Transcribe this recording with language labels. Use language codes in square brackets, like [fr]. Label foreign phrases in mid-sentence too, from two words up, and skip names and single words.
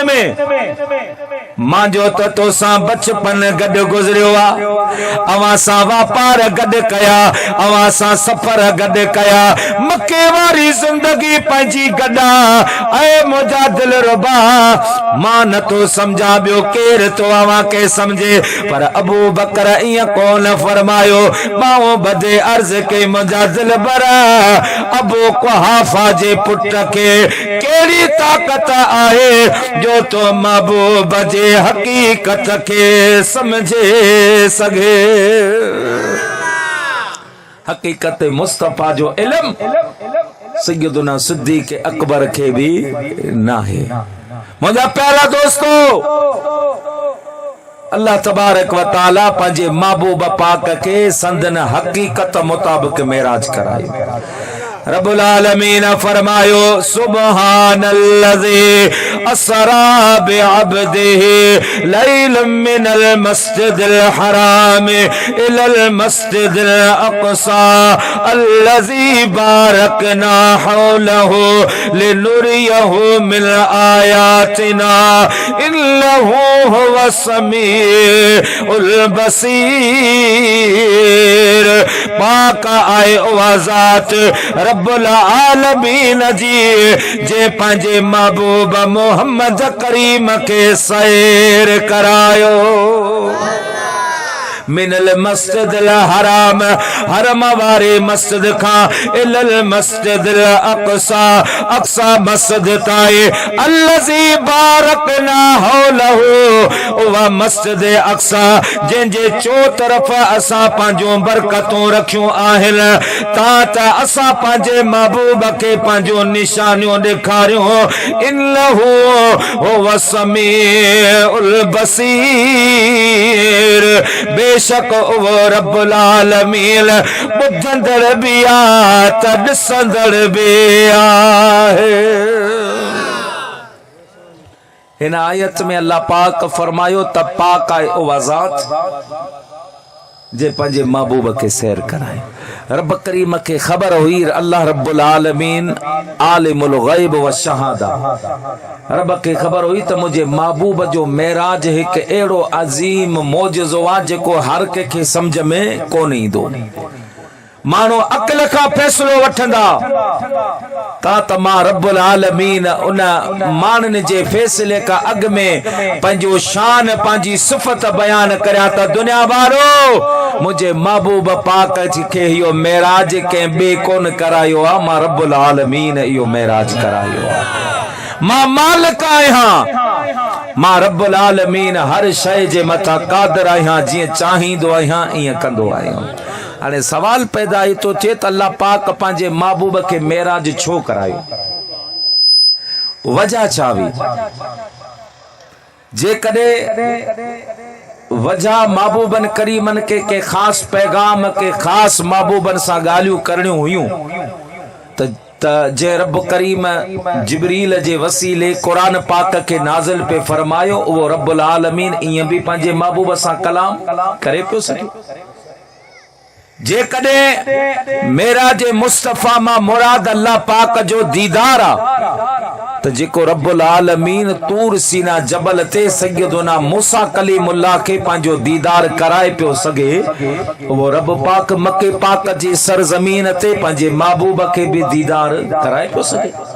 [sd] में मां जो त तोसां बचपन गॾु गुज़रियो आहे अवां सां वापार गॾु कया अवां सां सफ़र गॾु कया मके वारी ज़िंदगी पंहिंजी गॾा ऐं मुंहिंजा दिलरुबा मां नथो समझां ॿियो केरु तो अवां खे समझे पर अबू बकर ईअं कोन फरमायो मां बदे अर्ज के मुंहिंजा दिलबर अबू कुहाफा जे पुट खे कहिड़ी ताक़त आहे जो तो महबूब जे हकीकत के समझे सघे हकीकत मुस्तफा जो इल्म सैयदुना सिद्दीक़ अकबर के भी ना है। मुझा प्यारा दोस्तों, अल्लाह तबारक व तआला पंहिंजे महबूब पाक के संदन हकीकत मुताबिक मेराज कराई। [ar] रब्बुल आलमीन फरमायो سبحان الذي أسرى بعبده ليلا من المسجد الحرام إلى المسجد الأقصى الذي باركنا حوله لنريه من آياتنا إنه هو السميع البصير. [sd] पाक आए आज़ात रब्बुल आलमीन जी जे पंहिंजे महबूब मोहम्मद करीम के सैर करायो। [ar] من المسجد الحرام [sd] हरम वारे मस्जिद खां [ar] إلى المسجد الأقصى [sd] अक़सा मस्जिद ताए [ar] الذي باركنا حوله [sd] उहा मस्जिद अक़सा जंहिंजे चो तरफ़ असां पंहिंजो बरकतूं रखियूं आहिनि तां त असां पंहिंजे महबूब खे पंहिंजो निशानियूं ॾेखारियूं। [ar] إنه هو السميع البصير. [sd] बेशक वो रब्बुल आलमीन ॿुधंदड़ बि आहे त ॾिसंदड़ बि आहे। हिन आयत में अल्लाह पाक फरमायो त पाक आहे उहा ज़ात जे पंहिंजे महबूब खे सैर कराए। रब करीम के खबर हुई अल्लाह रब्बुल आलमीन [ar] عالم الغيب والشهادة. [sd] रब के खबर हुई त मुझे महबूब जो मेराज एक एड़ो अजीम मौजज़ो आ जेको हर के समझ में कोन ईंदो। मानो अकल का फैसलो वठंदा त मां रब्बुल आलमीन उन मानन जे फैसले का अग में पंहिंजो शान पंहिंजी सिफ़त बयान करिया त दुनिया वारो मुझे महबूब पाक के इहो मेराज के बे कोन करायो आ, मां रब्बुल आलमीन इहो मेराज करायो आ। मां मालिक आहियां, मां रब्बुल आलमीन हर शय जे मथा क़ादिर आहियां, जीअं चाहींदो आहियां ईअं कंदो आहियां। हाणे सवाल पैदा तो थे त अल्लाह पाक पंहिंजे महबूब के मेराज छो करायो, वजह छा हुई? जेकॾहिं वजह महबूबन करीमन के खास पैगाम के खास महबूबन सां ॻाल्हियूं करणियूं हुयूं त जे रब करीम जिब्रील जे वसीले कुरान पाक के नाज़िल पे फरमायो वो रब्बुल आलमीन ईअं भी पंहिंजे महबूब सां कलाम करे पियो सके। जेकॾहिं मेराज मुस्तफ़ा मां मुराद अल्लाह पाक जो दीदार आ त जेको रब्बुल आलमीन तूर सीना जबल ते सैयदुना मूसा कलीमुल्लाह के पंहिंजो दीदार कराए पियो सके, वो रब पाक मके पाक जी सरजमीन ते पंहिंजे महबूब के भी दीदार कराए पियो सके।